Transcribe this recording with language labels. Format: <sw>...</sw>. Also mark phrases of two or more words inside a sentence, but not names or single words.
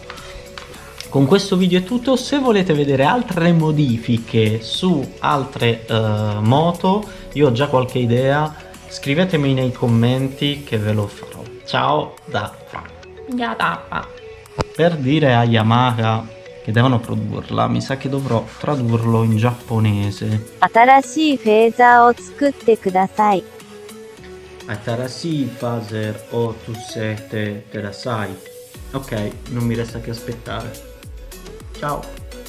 <it>Con questo video è tutto. Se volete vedere altre modifiche su altre moto, io ho già qualche idea, scrivetemi nei commenti che ve lo farò. Ciao da Franco. Per dire a Yamaha che devono produrla, mi sa che dovrò tradurlo in giapponese.</it> <ja>新しいフェーザーを作ってください。新しい Phaser を 作って ください.</ja> <it>Ok, non mi resta che aspettare. Ciao!</it>